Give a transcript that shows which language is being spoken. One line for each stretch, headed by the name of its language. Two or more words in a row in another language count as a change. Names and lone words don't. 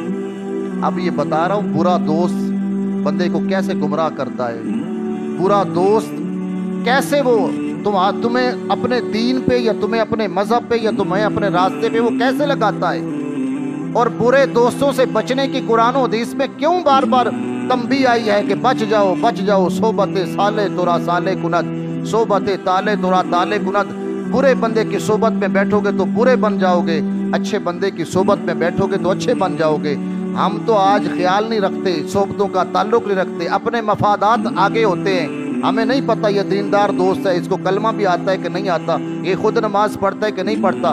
Urdu: اب یہ بتا رہا ہوں برا دوست بندے کو کیسے گمراہ کرتا ہے، برا دوست کیسے وہ تمہیں اپنے دین پہ یا تمہیں اپنے مذہب پہ یا تمہیں اپنے راستے پہ وہ کیسے لگاتا ہے، اور برے دوستوں سے بچنے کی قرآن و حدیث میں کیوں بار بار تنبیہ آئی ہے کہ بچ جاؤ بچ جاؤ،
Persian: صحبت صالح ترا صالح کند، صحبت طالح ترا طالح کند۔
Urdu: برے بندے کی صحبت میں بیٹھو گے تو برے بن جاؤ گے، اچھے بندے کی صحبت میں بیٹھو گے تو اچھے بن جاؤ گے۔ ہم تو آج خیال نہیں رکھتے، صحبتوں کا تعلق نہیں رکھتے، اپنے مفادات آگے ہوتے ہیں، ہمیں نہیں پتہ یہ دیندار دوست ہے، اس کو کلمہ بھی آتا ہے کہ نہیں آتا، یہ خود نماز پڑھتا ہے کہ نہیں پڑھتا۔